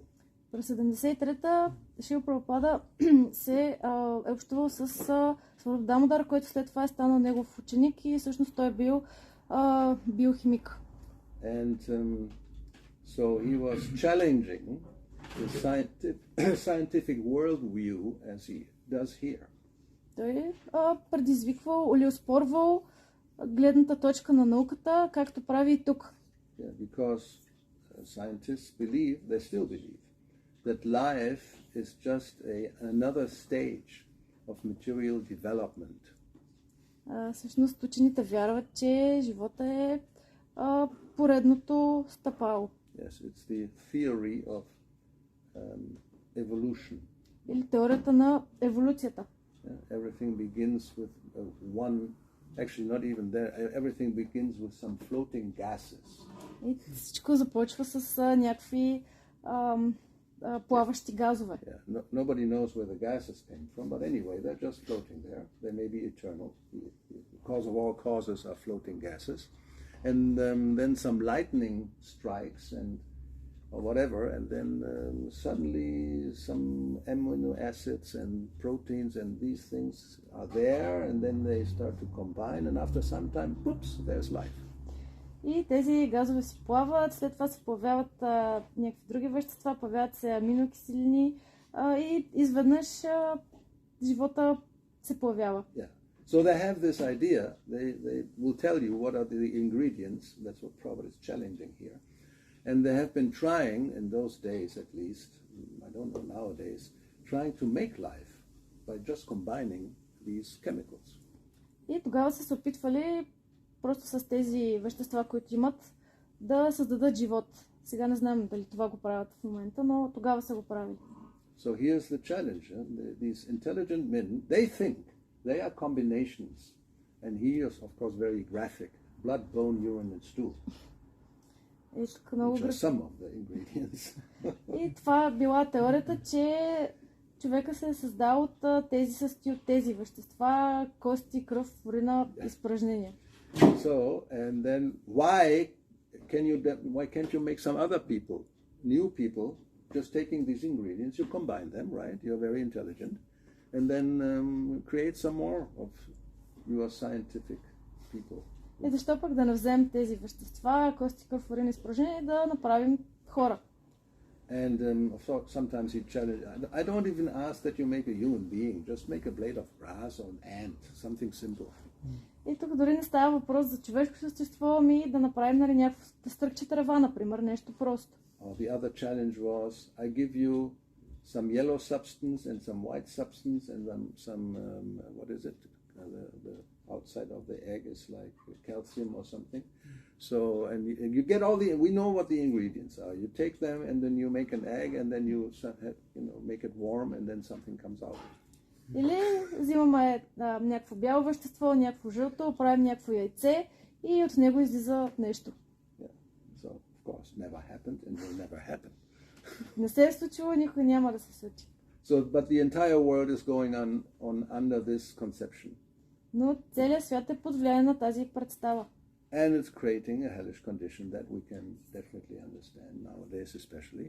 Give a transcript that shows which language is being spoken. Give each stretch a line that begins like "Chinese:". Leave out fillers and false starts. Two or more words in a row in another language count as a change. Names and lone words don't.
Bulgarian: През 73-та Шрила Прабхупада се е общувал с Сваруп Дамодар, който след това е станал негов ученик и всъщност той е бил биохимик.
English: And so he was challenging the scientific worldview as he does here.
Bulgarian: Той предизвиквал или оспорвал гледната точка на науката, както прави и тук.
English: Yeah, because scientists believe, they still believe, that life is just another stage of material development.
Bulgarian: всъщност учените вярват, че живота е поредното стъпало.
English: Yes, it's the theory of evolution.
Bulgarian: Или теорията на еволюцията.
English: Everything begins with actually not even there, everything begins with some floating gases.
Bulgarian: И всичко започва с някакви плаващи газове.
English: Yeah. Nobody knows where the gases came from, but anyway, they're just floating there. They may be eternal. The cause of all causes are floating gases. And then some lightning strikes or whatever, and then suddenly some amino acids and proteins and these things are there, and then they start to combine, and after some time, whoops, there's life.
Bulgarian: И тези газове се плават, след това се появяват някакви други вещества, появяват се аминокиселини и изведнъж живота се появява.
English: Yeah. So they have this idea, they will tell you what are the ingredients, that's what Prabhupada is challenging here. And they have been trying, in those days at least, I don't know nowadays, trying to make life by just combining these chemicals.
Bulgarian: И тогава са се опитвали просто с тези вещества, които имат, да създадат живот. Сега не знам дали това го правят в момента, но тогава са го правили.
English: So here's the challenge. These intelligent men, they think they are combinations. And he is, of course, very graphic. Blood, bone, urine, and stool. Which are some of the ingredients.
Bulgarian: И това била теорията, че човека се е създал от тези състои от тези вещества, кости, кръв, урина, изпражнения.
English: So, and then why can't you make some other people, new people, just taking these ingredients, you combine them, right? You're very intelligent, and then create some more of your scientific people.
Bulgarian: И защо пък да не вземем тези вещества, кости, кръв, урина, изпражнения, да направим хора?
English: And sometimes he challenges. I don't even ask that you make a human being. Just make a blade of grass or an ant, something simple.
Bulgarian: И тук дори не става въпрос за човешко същество, ами да направим някакво стръкче трева, например, нещо просто.
English: The other challenge was, I give you some yellow substance and some white substance and some what is it? The outside of the egg is like calcium or something. So, and you get we know what the ingredients are. You take them and then you make an egg and then you make it warm and then something comes out.
Bulgarian: Или взимаме някакво бяло вещество, някакво жълто, правим някакво яйце и от него излиза нещо.
English: Yeah. So, of course, never happened and will never happen.
Bulgarian: Не се е случило, никой няма да се случи.
English: So, but the entire world is going on under this conception.
Bulgarian: Но целият свят е под влияние на тази представа.
English: And it's creating a hellish condition that we can definitely understand nowadays, especially.